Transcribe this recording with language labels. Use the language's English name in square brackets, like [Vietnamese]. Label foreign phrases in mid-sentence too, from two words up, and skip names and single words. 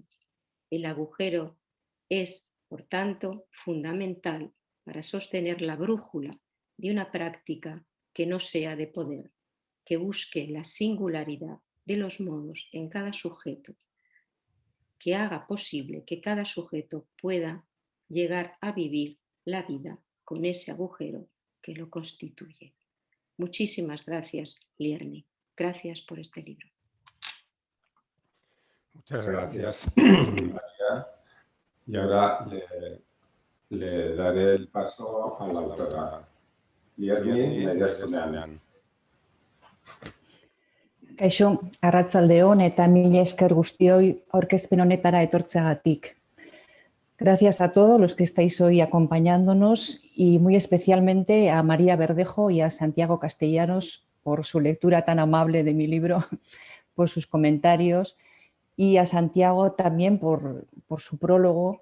[Spanish] El agujero es, por tanto, fundamental para sostener la brújula de una práctica que no sea de poder, que busque la singularidad de los modos en cada sujeto, que haga posible que cada sujeto pueda llegar a vivir la vida con ese agujero que lo constituye. Muchísimas gracias, Lierni. Gracias por este libro. Muchas gracias, María. Y ahora le daré el paso a la autora Lierni Naidezunean. [Basque] Kaixo, arratsaldeon eta mila esker guztioi aurkezpen honetara etortzeagatik. [Spanish] Gracias a todos los que estáis hoy acompañándonos y muy especialmente a María Verdejo y a Santiago Castellanos por su lectura tan amable de mi libro, por sus comentarios, y a Santiago también por su prólogo.